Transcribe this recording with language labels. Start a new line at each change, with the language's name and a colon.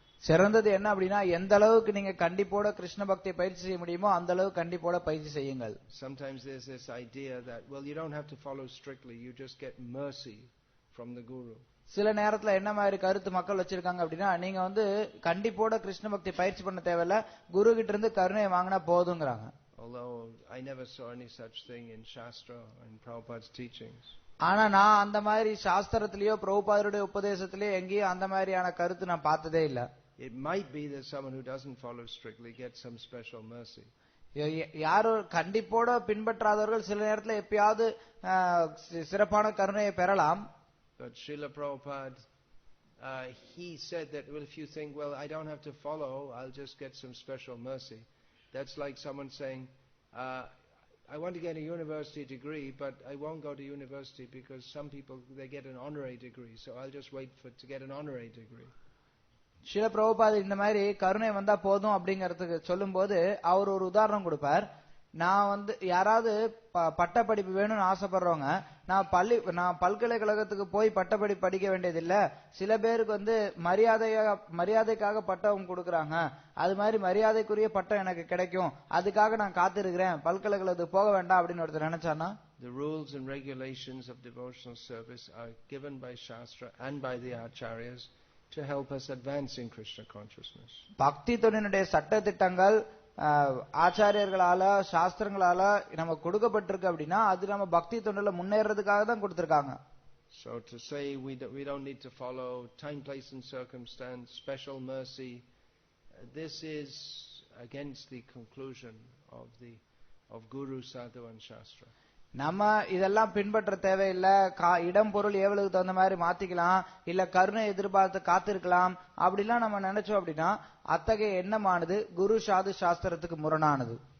Tamil: சிறந்தது என்ன அப்படின்னா, எந்த அளவுக்கு நீங்க கண்டிப்போட கிருஷ்ண பக்தியை பயிற்சி செய்ய முடியுமோ அந்த அளவு கண்டிப்போட பயிற்சி செய்யுங்கள்.
English: Sometimes there's this idea that, well, you don't have to follow strictly, you just get mercy from the guru.
Tamil: சில நேரத்துல என்ன மாதிரி கருத்து மக்கள் வச்சிருக்காங்க அப்படின்னா, நீங்க கண்டிப்போட கிருஷ்ண பக்தி பயிற்சி பண்ண தேவையில்ல, குரு கிட்ட இருந்து கருணையை வாங்கினா போதுங்கிறாங்க.
English: Although I never saw any such thing in Shastra or in Prabhupada's teachings.
Tamil: ஆனா நான் அந்த மாதிரி சாஸ்திரத்திலேயோ பிரபுபாதருடைய உபதேசத்திலேயோ எங்கேயும் அந்த மாதிரியான கருத்து நான் பார்த்ததே இல்ல.
English: It might be that someone who doesn't follow strictly gets some special mercy.
Tamil: யாரோ கண்டிப்போட பின்பற்றாதவர்கள் சில நேரத்துல எப்பயாவது சிறப்பான கருணையை பெறலாம்.
English: But Srila Prabhupada, he said that, well, if you think, well, I don't have to follow, I'll just get some special mercy. That's like someone saying, I want to get a university degree, but I won't go to university because some people, they get an honorary degree, so I'll just wait to get an honorary degree.
Tamil: Srila Prabhupad இந்த மாதிரி கருணை வந்தா போதும் அப்படிங்கறதுக்கு சொல்லும் போது அவர் ஒரு உதாரணம் கொடுப்பார். நான் யாராவது பட்டப்படிப்பு வேணும்னு ஆசைப்படுறவங்க, நான் பல்கலைக்கழகத்துக்கு போய் பட்டப்படிப்பு படிக்க வேண்டியதில்லை, சில பேருக்கு மரியாதைக்காக பட்டம் கொடுக்கறாங்க, அது மாதிரி மரியாதைக்குரிய பட்டம் எனக்கு கிடைக்கும், அதுக்காக நான் காத்திருக்கிறேன், பல்கலைக்கழகத்துக்கு போக வேண்டாம் அப்படின்னு ஒருத்தர் நினைச்சானா,
English: The rules and regulations of devotional service are given by Shastra and by the Acharyas to help us advance in Krishna consciousness.
Tamil: பக்தி தொண்டினுடைய சட்ட திட்டங்கள் ஆச்சாரியர்களால சாஸ்திரங்களால நமக்கு கொடுக்கப்பட்டிருக்கு அப்படின்னா அது நம்ம பக்தி தொண்டுல முன்னேறதுக்காக தான் கொடுத்திருக்காங்க.
English: So to say we don't need to follow time, place and circumstance, special mercy, this is against the conclusion of Guru, Sadhu and Shastra.
Tamil: நம்ம இதெல்லாம் பின்பற்ற தேவையில்லை, இடம் பொருள் ஏவலுக்கு தகுந்த மாதிரி மாத்திக்கலாம், இல்ல கருணை எதிர்பார்த்து காத்திருக்கலாம் அப்படிலாம் நம்ம நினைச்சோம் அப்படின்னா அத்தகைய எண்ணமானது குரு சாது சாஸ்திரத்துக்கு முரணானது.